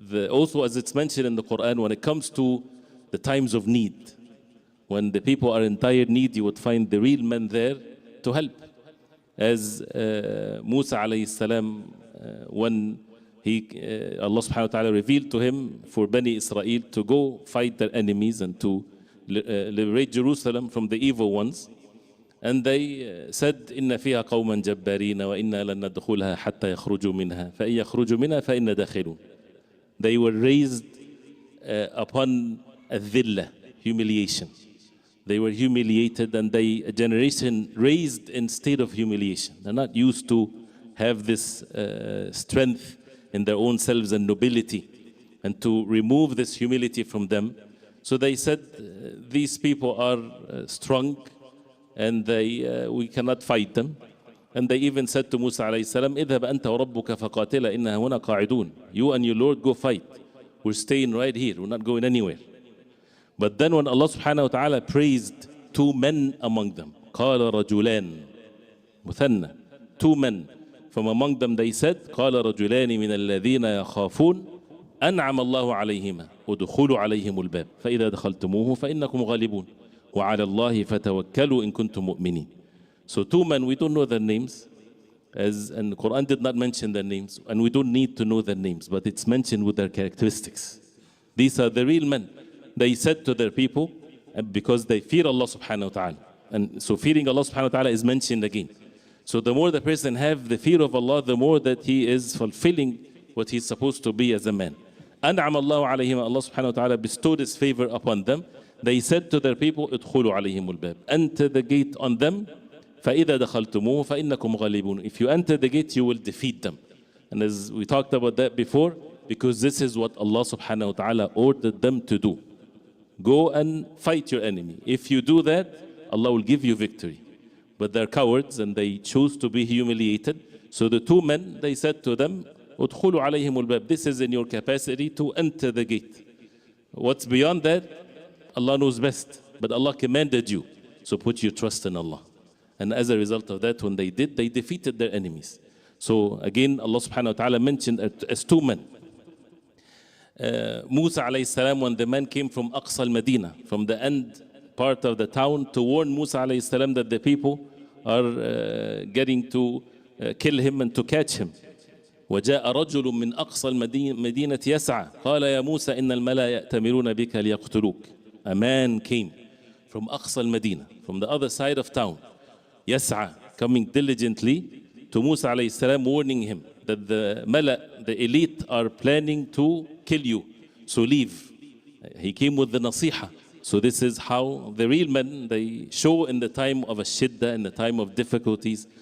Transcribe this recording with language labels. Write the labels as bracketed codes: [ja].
[en] Also, as it's mentioned in the Quran, when it comes to the times of need, when the people are in dire need, you would find the real men there to help. As Musa alayhi salam, when Allah subhanahu wa ta'ala revealed to him for Bani Israel to go fight their enemies and to liberate Jerusalem from the evil ones. And they said, [ar] إِنَّ فِيهَا قَوْمًا جَبَّارِينَ وَإِنَّا لَن نَدْخُلْهَا حَتَّى يَخْرُجُوا مِنْهَا فَإِنْ يَخْرُجُوا مِنْهَا فَإِنَّا دَاخِلُونَ. [en] They were raised upon الذلة, humiliation. They were humiliated, and a generation raised in state of humiliation. They're not used to have this strength in their own selves and nobility. And to remove this humility from them, So they said, these people are strong and we cannot fight them. And they even said to Musa alayhi salam, [ar] اذهب أنت وربك فقاتلا إنها هنا قاعدون. [en] You and your Lord go fight. We're staying right here. We're not going anywhere. But then when Allah subhanahu wa ta'ala praised two men among them, [ar] قال رجلان مثنى, [en] two men from among them, they said, [ar] قال رجلان من الذين يخافون أنعم الله عليهما ودخلوا عليهم الباب فإذا دخلتموه فإنكم غالبون وعلى الله فتوكلوا إن كنتم مؤمنين. [en] So two men, we don't know their names, and the Quran did not mention their names, and we don't need to know their names, but it's mentioned with their characteristics. These are the real men. They said to their people, because they fear Allah subhanahu wa ta'ala. And so fearing Allah subhanahu wa ta'ala is mentioned again. So the more the person have the fear of Allah, the more that he is fulfilling what he's supposed to be as a man. [ar] أنعم الله عليهم, [en] Allah subhanahu wa ta'ala bestowed his favor upon them. They said to their people, [ar] ادخلوا عليهم الباب. [en] Enter the gate on them. [ar] فإذا دخلتموه فإنكم غالبون. [en] If you enter the gate, you will defeat them. And as we talked about that before, because this is what Allah subhanahu wa ta'ala ordered them to do. Go and fight your enemy. If you do that, Allah will give you victory. But they're cowards and they chose to be humiliated. So the two men, they said to them, [ar] ادخلوا عليهم الباب. [en] This is in your capacity to enter the gate. What's beyond that, Allah knows best. But Allah commanded you. So put your trust in Allah. And as a result of that, when they did, they defeated their enemies. So again, Allah subhanahu wa ta'ala mentioned as two men. Musa alayhi salam, when the man came from Aqsa al-Madinah, from the end part of the town, to warn Musa alayhi salam that the people are getting to kill him and to catch him. [ar] وجاء رجل من أقصى المدينة يسعى قال يا موسى إن الملأ يأتمرون بك ليقتلوك. [en] A man came from Aqsa al-Madinah, from the other side of town. Yas'a, coming diligently to Musa alayhi salam, warning him that the mala, the elite, are planning to kill you. So leave. He came with the nasiha. So this is how the real men, they show in the time of a shidda, in the time of difficulties.